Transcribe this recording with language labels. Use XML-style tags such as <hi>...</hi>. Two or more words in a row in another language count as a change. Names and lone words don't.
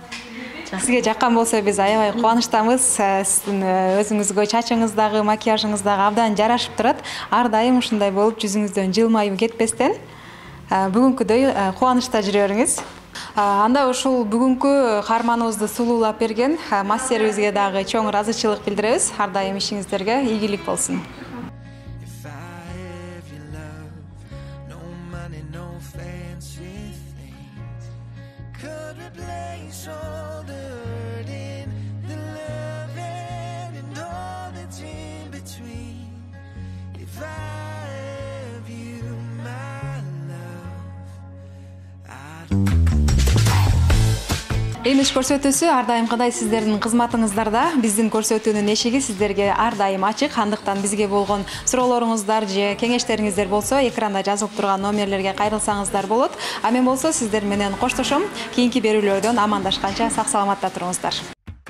<ky>Сизге жаккан болсо биз аябай кубанычтамыз. Сиздин өзүңүзгө чачыңыздагы, макияжыңыздагы абдан жарашып турат. Ар дайым ушундай болуп жүзүңүздөн жылмайып кетпестен бүгүнкүдөй кубанычта жүрө бериңиз. Анда ушул бүгүнкү каарманыбызды сулуулап берген мастерибизге дагы чоң ыраазычылык билдиребиз. Ар дайым ишиңиздерге ийгилик болсун.</ky> <en>If I have your love, no money, no fancy things could replace all the hurting, the loving, and all that's in between. If I have you, my love,</en> <ky>Имидж көрсөтүүсү ар дайымкыдай сиздердин кызматыңыздарда. Биздин көрсөтүүнүн эшиги сиздерге ар дайым ачык. Андыктан бизге болгон суроолоруңуздар же кеңештериңиздер болсо, экранда жазылып турган номерлерге кайрылсаңыздар болот. А мен болсо сиздер менен коштошом. Кийинки берүүлөрдөн амандашканча сак саламатта туруңуздар.</ky>